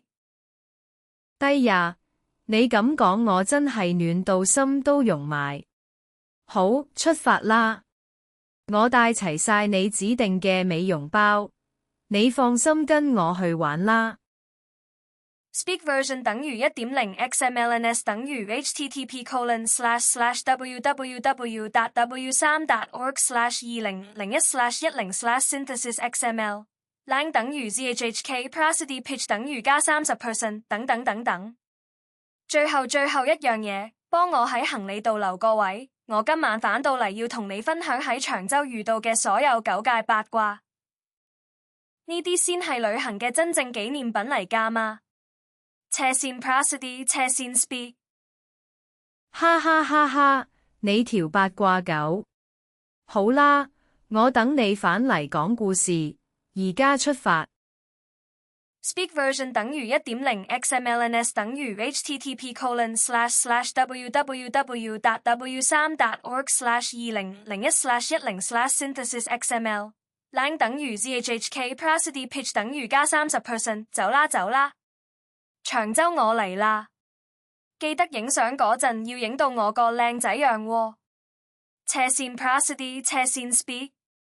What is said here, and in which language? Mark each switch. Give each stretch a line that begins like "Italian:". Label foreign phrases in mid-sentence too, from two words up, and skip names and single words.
Cantonese: 低呀，你咁講我真係暖到心都融埋。好，出發啦！我帶齊晒你指定嘅美容包，你放心跟我去玩啦。
English: Speak version 等於 1.0 XMLNS 等於 http://www.w3.org/2001/10/synthesis.xml lang 等於 zhhk prosody pitch
Cantonese: 等於加
English: 30% 等。
Cantonese: 最後一樣嘢，幫我喺行李度留個位，我今晚返到嚟要同你分享喺長洲遇到嘅所有狗界八卦。呢啲先係旅行嘅真正紀念品嚟㗎嘛。斜線 prosody 斜線 speak。哈哈哈哈，你條八卦狗。好啦，我等你返嚟講故事，而家出發。
English: Speak version 等於 1.0 XMLNS 等於 http://www.w3.org/2001/10/synthesis.xml lang 等於 zhhk prosody pitch
Cantonese: 等於加
English: 30%。
Cantonese: 走啦！長洲我嚟啦，記得影相嗰陣要影到我個靚仔樣喎。斜線 prosody 斜線 speak。